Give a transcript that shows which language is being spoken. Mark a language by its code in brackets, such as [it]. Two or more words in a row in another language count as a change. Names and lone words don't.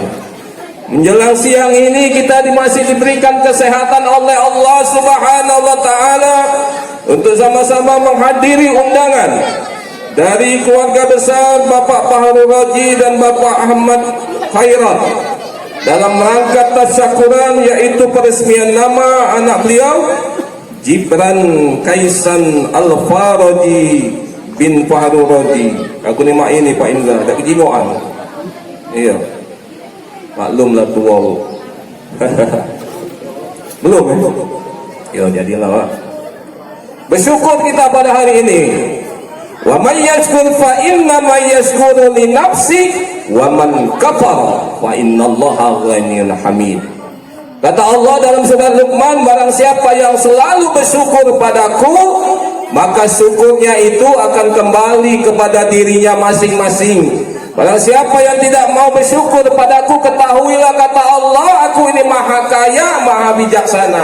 [id] Menjelang siang ini kita masih diberikan kesehatan oleh [ar] الله سبحانه وتعالى [id] untuk sama-sama menghadiri undangan dari keluarga besar Bapak Fahrul Raji dan Bapak Ahmad Khairat dalam rangka tasyakuran, yaitu peresmian nama anak beliau Gibran Kaisan Al-Faraji bin Fahrul Raji. [ms] Aku ni mak ini Pak Indra, tak kejimuan. [id] Iya. Maklumlah tua. Belum ya? Ya jadilah Pak. Bersyukur kita pada hari ini. [ar] ومن يشكر فإنما يشكر لنفسه ومن كفر فإن الله غني حميد. [id] Kata Allah dalam surat Luqman, barang siapa yang selalu bersyukur padaku, maka syukurnya itu akan kembali kepada dirinya masing-masing. Barang siapa yang tidak mau bersyukur padaku, ketahuilah kata Allah, aku ini maha kaya, maha bijaksana.